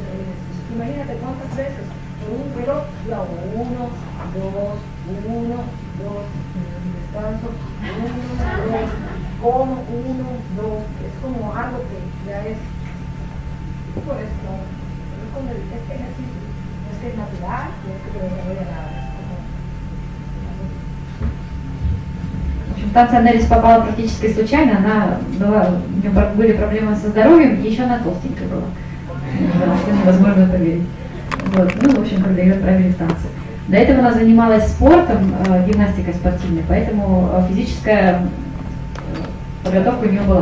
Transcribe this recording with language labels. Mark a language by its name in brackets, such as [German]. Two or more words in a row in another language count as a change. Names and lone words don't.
[Spanish] Imagínate cuántas veces por un reloj yo hago 1, 2, 1, 2, descanso, 1, 2, como 1, 2, es como algo que ya es por esto, es como este ejercicio, no es que es natural, no es que te desarrolla nada, es como... [Russian] В общем, танцы Annelys попала практически случайно, у нее были проблемы со здоровьем, и еще она толстенькая была. Невозможно поверить. Вот. Ну, в общем, когда ее отправили в танцы. До этого она занималась спортом, гимнастикой спортивной, поэтому физическая подготовка у нее была.